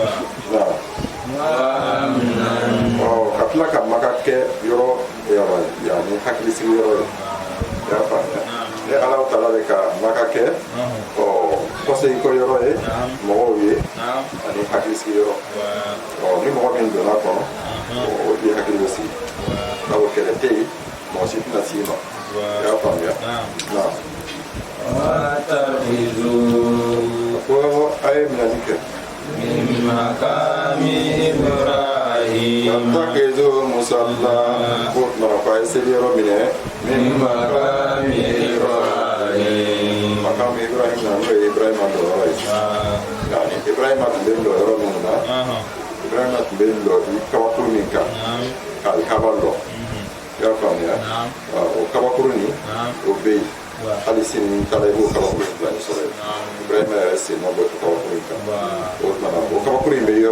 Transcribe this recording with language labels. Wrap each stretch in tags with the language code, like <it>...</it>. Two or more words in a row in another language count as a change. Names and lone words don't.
<bm>ka tila ka maka kɛ yɔrɔ yani hakilisigi yɔrɔ ye i y'a faamuya ni ala taala bɛ ka maka kɛ kɔsegi kɔ yɔrɔ ye mɔgɔw ye ani hakilisigi yɔrɔ ni mɔgɔ min donna kɔnɔ o tigi hakili bɛ sigi sabu kɛlɛ tɛ yen mɔgɔ si tɛna s'i ma i y'a faamuya ko a ye minɛni kɛ</bm> <ar>من مقام إبراهيم</ar> <bm>takizu musalla ko mara fa ye seli yɔrɔ minɛ</bm> <ar>من مقام إبراهيم</ar> <bm>makamu Ibrahim na n'o ye Ibrahima dɔ yɔrɔ ye yani Ibrahima tun bɛ lɔ yɔrɔ minnu na Ibrahima tun bɛ lɔ kabakuru min kan k'alikaba lɔ i y'a faamuya o kabakuru nin o bɛ yen hali sini ni taara i b'o kabakuru in bila ni sɔrɔ yen Ibrahima yɛrɛ sen nɔ bɔ kabakuru in kan o tumana o kabakuru in bɛ yɔrɔ</bm>